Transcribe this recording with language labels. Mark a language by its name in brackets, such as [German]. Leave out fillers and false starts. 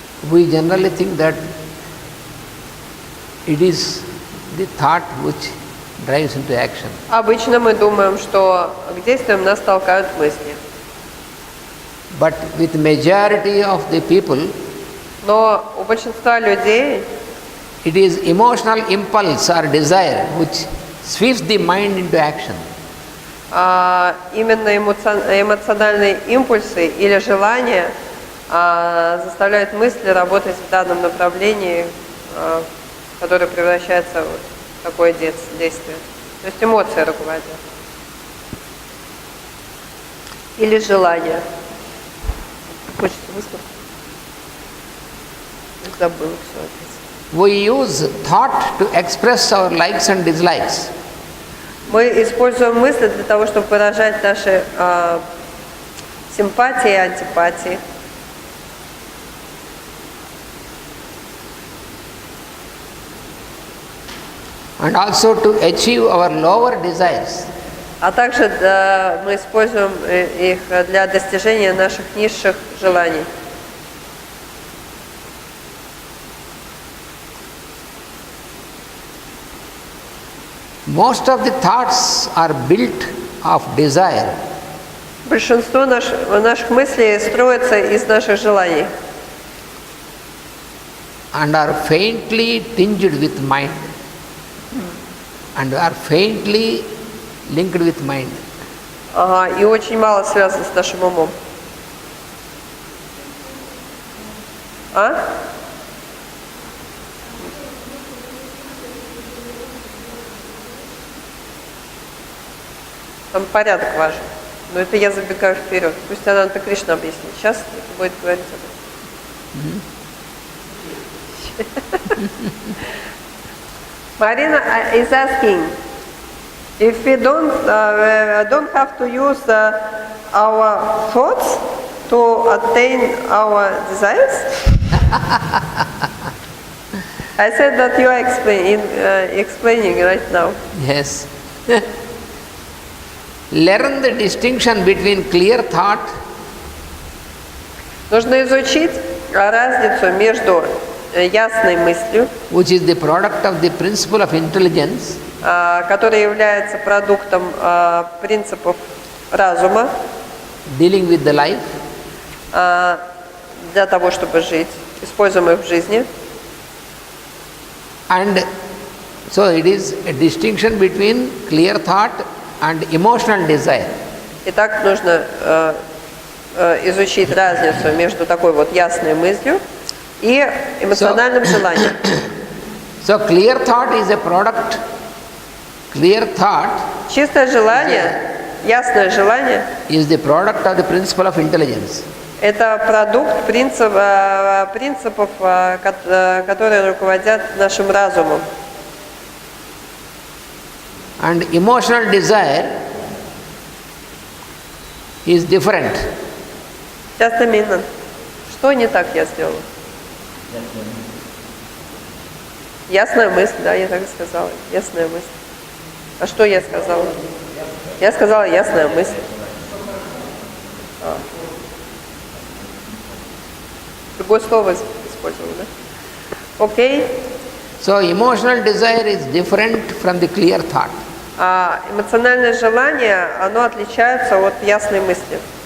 [English] we generally think that it is the thought which drives into action. [Russian] Обычно мы думаем, что к действиям нас толкают мысли. [English] But with majority of the people, [Russian] Но у большинства людей [English] it is emotional impulse or desire which sweeps the mind into action. [Russian] Именно эмоциональные импульсы или желания заставляют мысли работать в данном направлении, которое превращается в такое действие. То есть эмоции руководят. Или желание. Хочется высказать? Забыла все опять. [English] We use thought to express our likes and dislikes. [Russian] Мы используем мысли для того, чтобы выражать наши симпатии и антипатии. [English] And also to achieve our lower desires. [Russian] А также мы используем их для достижения наших низших желаний. [English] Most of the thoughts are built of desire. [Russian] Большинство наших мыслей строится из наших желаний. [English] And are faintly tinged with mind. And are faintly linked with mind. [Russian] И очень мало связано с нашим умом. Там порядок важен. Но это я забегаю вперед. Пусть Ананта Кришна объяснит. Сейчас будет говорить об этом. [English] Marina is asking if we don't have to use our thoughts to attain our desires. I said that you are explaining right now. Yes. Learn the distinction between clear thought. [Russian] Нужно изучить разницу между ясной мыслью, [English] which is the product of the principle of intelligence, [Russian] которая является продуктом принципов разума, [English] dealing with the life, [Russian] для того, чтобы жить, используем их в жизни. [English] and so it is a distinction between clear thought and emotional desire. [Russian] Итак, нужно изучить разницу между такой вот ясной мыслью и эмоциональным желанием. [English] So clear thought is a product. Clear thought [Russian] Чистое желание, ясное желание [English] is the product of the principle of intelligence. [Russian] это продукт принципов, которые руководят нашим разумом. [English] And emotional desire is different. Just a minute. [Russian] Что не так я сделала? Ясная мысль, да, я так и сказала. Ясная мысль. А что я сказала? Я сказала ясная мысль. Другое слово использовала, да? Окей. [English] So emotional desire is different from the clear thought. [Russian] Эмоциональное желание, оно отличается от ясной мысли.